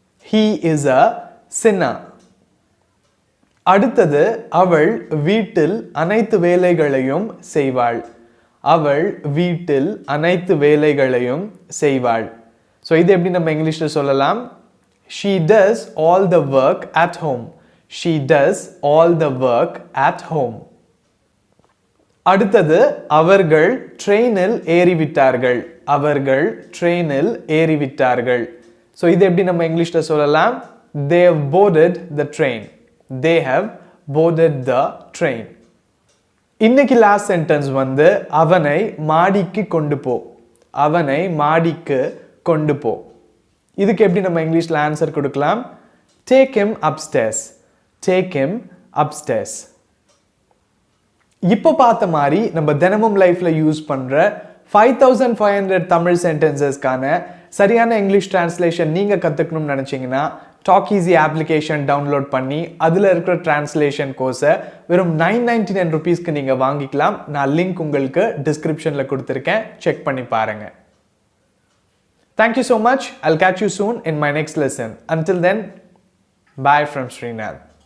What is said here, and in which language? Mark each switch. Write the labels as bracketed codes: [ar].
[en] He is a sinner. [ta] அடுத்தது அவள் வீட்டில் அனைத்து வேலைகளையும் செய்வாள். அவள் வீட்டில் அனைத்து வேலைகளையும் செய்வாள். ஸோ இது எப்படி நம்ம இங்கிலீஷ்ல சொல்லலாம்? [en] She does all the work at home. She does all the work at home. [ta] அடுத்தது அவர்கள் ட்ரெயினில் ஏறிவிட்டார்கள். அவர்கள் ட்ரெயினில் ஏறிவிட்டார்கள். ஸோ இது எப்படி நம்ம இங்கிலீஷ்ல சொல்லலாம்? [en] They have boarded the train. They have boarded the train. [ta] இன்னைக்கு லாஸ்ட் சென்டென்ஸ் வந்து அவனை மாடிக்கு கொண்டு போ. அவனை மாடிக்கு கொண்டு போ. இதுக்கு எப்படி நம்ம இங்கிலீஷ்ல ஆன்சர் கொடுக்கலாம்? [en] Take him upstairs. Take him upstairs. [ta] இப்போ பார்த்த மாதிரி நம்ம தினமும் லைஃப்ல யூஸ் பண்ற 5500 தமிழ் சென்டென்சஸ்க்கான சரியான இங்கிலீஷ் டிரான்ஸ்லேஷன் நீங்க கத்துக்கணும்னு நினைச்சீங்கன்னா டாக் ஈஸி அப்ளிகேஷன் டவுன்லோட் பண்ணி அதில் இருக்கிற டிரான்ஸ்லேஷன் கோர்ஸை வெறும் 999 ருபீஸ்க்கு நீங்கள் வாங்கிக்கலாம். நான் லிங்க் உங்களுக்கு டிஸ்கிரிப்ஷனில் கொடுத்துருக்கேன், செக் பண்ணி பாருங்க. [en] Thank you so much. I'll catch you soon in my next lesson. Until then, bye from Srinath.